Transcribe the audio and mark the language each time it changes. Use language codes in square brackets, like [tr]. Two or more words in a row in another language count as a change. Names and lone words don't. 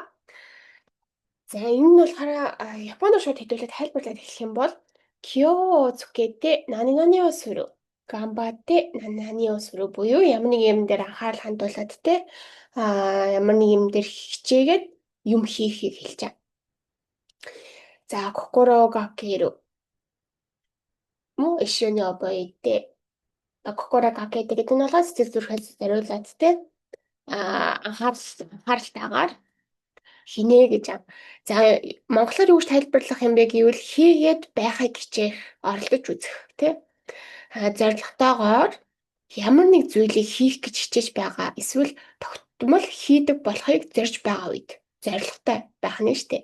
[mn] За энэ нь болохоор Японоор шууд хэдүүлээд тайлбарлаад хэлэх юм бол [ja] 気を付けて 何をする 頑張って 何をする [mn] буюу ямар нэг юм дээр анхаарал хандуулад те ямар нэг юм дээр хичээгээд юм хийхийг хэлж байгаа. За [ja] 心がける も 一緒に 覚えて 心がける [mn] гэдэг нь бол сэтгэл зүрхээс зориулаад те анхааралтайгаар хийнэ гэж юм. За монголоор юу гэж тайлбарлах юм бэ гэвэл хийгээд байхыг хичээх, оролдож үзэх тий. Зорилготойгоор ямар нэг зүйлийг хийх гэж хичээж байгаа эсвэл тогтмол хийдэг болохыг зорж байгаа үед зорилготой байх нь штэ.